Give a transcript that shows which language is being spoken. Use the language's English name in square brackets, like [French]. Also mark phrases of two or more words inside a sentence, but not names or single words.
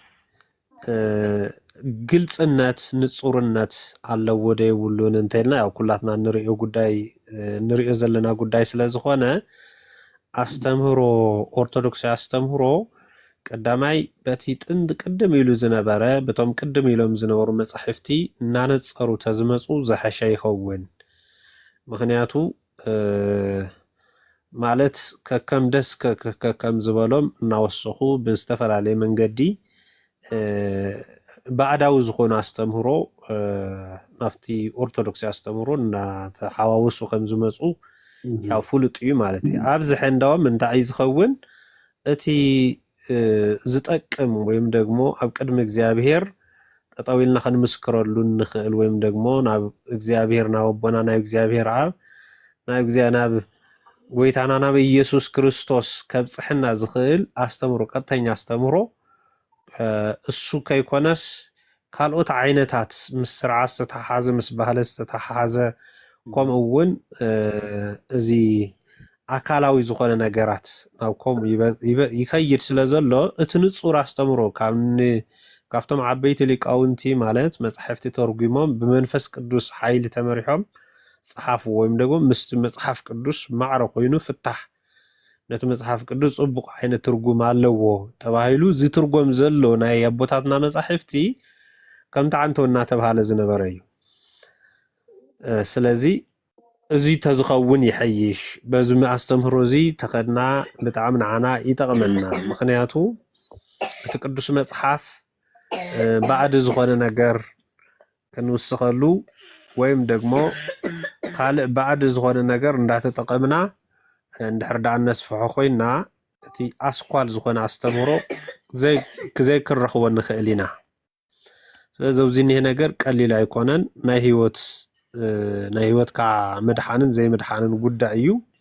[Tigrinya] ግልጽነት ንጹርነት ኣለዎ ዶ የብሉን እንተልና ያው ኩላትና ንሪኦ ዘለና ጉዳይ ስለ ዝኾነ ኣስተምህሮ ኦርቶዶክሳዊ ኣስተምህሮ ቀዳማይ በቲ ጥንዲ ቅድም ኢሉ ዝነበረ በቶም ቅድም ኢሎም ዝነበሩ መጻሕፍቲ እናነጸሩ ተዝመፁ ዘሐሸ ይኸውን ምክንያቱ ማለት ከከም ደስ ከከም ዝበሎም እናወሰኹ ብዝተፈላለየ መንገዲ ባዕዳዊ ዝኾኑ ኣስተምህሮ ናፍቲ ኦርቶዶክሳዊ ኣስተምህሮ እናተሓዋውሱ ከም ዝመፁ ያው ፍሉጥ እዩ ማለት እዩ ኣብዚ ሕንዳዎም እንታይ እዩ ዝኸውን እቲ ዝጠቅም [Amharic] ወይም ደግሞ [Tigrinya] ኣብ ቅድሚ እግዚአብሔር ጠጠው ኢልና ክንምስክረሉ ንኽእል [Amharic] ወይም ደግሞ [Tigrinya] ናብ እግዚአብሔር ናብ ኣቦና ናብ እግዚአብሔር ኣብ ናብ ጎይታና ናብ ኢየሱስ ክርስቶስ ከብፅሕና ዝኽእል ኣስተምህሮ ቀጥተኛ ኣስተምህሮ እሱ ከይኮነስ ካልኦት ዓይነታት ምስ ስርዓት ዝተተሓሓዘ ምስ ባህሊ ዝተተሓሓዘ ከምኡ እውን እዚ ኣካላዊ ዝኾነ ነገራት ናብ ከምኡ ይኸይድ ስለ ዘሎ እቲ ንጹር ኣስተምህሮ ካብቶም ዓበይቲ ሊቃውንቲ ማለት መጻሕፍቲ ተርጉሞም ብመንፈስ ቅዱስ ሓይሊ ተመሪሖም ፀሓፍ [Amharic] ወይም ደግሞ [Tigrinya] ምስቲ መጽሓፍ ቅዱስ ማዕረ ኮይኑ ፍታሕ ነቲ መጽሓፍ ቅዱስ ጽቡቕ ዓይነት ትርጉም ኣለዎ ተባሂሉ ዝትርጎም ዘሎ ናይ ኣቦታትና መጻሕፍቲ ከምቲ ዓንቶ እናተባሃለ ዝነበረ እዩ ስለዚ እዚ ተዝኸውን ይሐይሽ በዚ ኣስተምህሮ እዚ ተኸድና ብጣዕሚ ንዓና ይጠቕመና ምክንያቱ እቲ ቅዱስ መጽሓፍ ባዕድ ዝኾነ ነገር ክንውስኸሉ [Amharic] ወይም ደግሞ [Tigrinya] ካልእ ባዕድ ዝኾነ ነገር እንዳተጠቐምና እንድሕር ዳኣ ነስፍሖ ኮይና እቲ ኣስኳል ዝኾነ ኣስተምህሮ ዘይክንረኽቦ ንኽእል ኢና ስለዚ ኣብዚ እኒሄ ነገር ቀሊል ኣይኮነን ናይ ህይወትካ መድሓንን ዘይመድሓንን ጉዳይ እዩ